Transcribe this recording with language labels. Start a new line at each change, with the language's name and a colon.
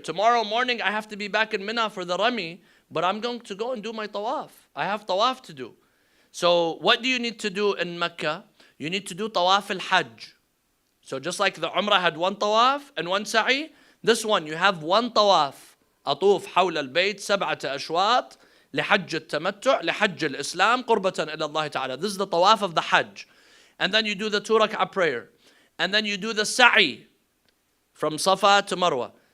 English: Tomorrow morning, I have to be back in Mina for the Rami, but I'm going to go and do my tawaf. I have tawaf to do. So what do you need to do in Mecca? You need to do tawaf al-Hajj. So just like the Umrah had 1 tawaf and 1 sa'i, this one you have 1 tawaf.
Arabic: أطوف حول البيت 7 أشواط لحج التمتع لحج الإسلام قربة إلى الله تعالى.
English: This is the tawaf of the Hajj. And then you do the 2 rak'ah prayer. And then you do the sa'i from Safa to Marwa.